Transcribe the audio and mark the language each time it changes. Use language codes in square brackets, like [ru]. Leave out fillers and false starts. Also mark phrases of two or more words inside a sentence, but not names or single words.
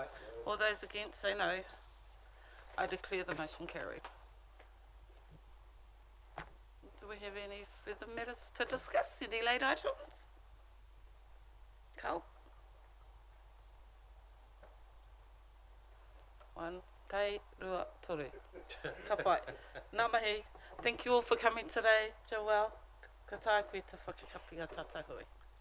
[en] All those against say no. I declare the motion carried. Do we have any further matters to discuss? Any late items? Carl? One, [mi] tei, rua, toru. Ka pai. Ngā mihi. [en] Thank you all for coming today. [mi] Joel, ka tākui te whakakapi a tata hui.